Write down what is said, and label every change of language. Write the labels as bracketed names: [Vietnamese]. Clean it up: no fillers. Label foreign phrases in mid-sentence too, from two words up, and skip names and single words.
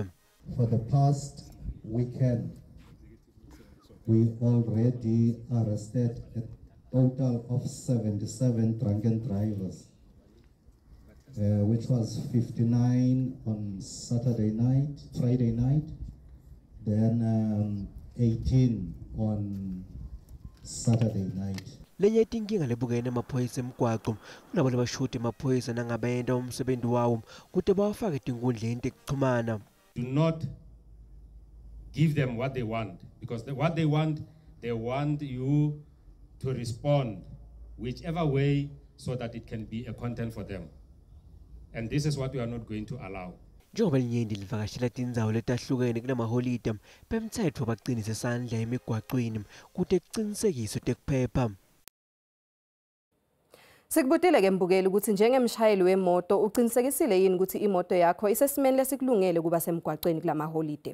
[English] For the past weekend, we already arrested a total of 77 drunken drivers, which was 59 on Friday night, then 18 on Saturday night. [Swati] Lenye tinkinga lebukene emaphoyisa emgwaqo kunabo labashuti emaphoyisa nangabayenda umsebenzi wawo kude bawafake tinkundleni tekuxhumana. [English] Do not give them what they want, because what they want you to respond whichever way so that it can be a content for them, and this is what we are not going to allow. [Swati] Njengoba linyenti livakashela tindzawo letahlukene kulamaholide bemtsetfo baqinise isandla emigwaqweni kude kuqinisekiswe tekuphepha. Sikubutile ke mbukeli ukuthi njengemshayeli wemoto uqinisekisile yini ukuthi imoto yakho isesimeni lesikulungele kuba semgwaqweni kulamaholide.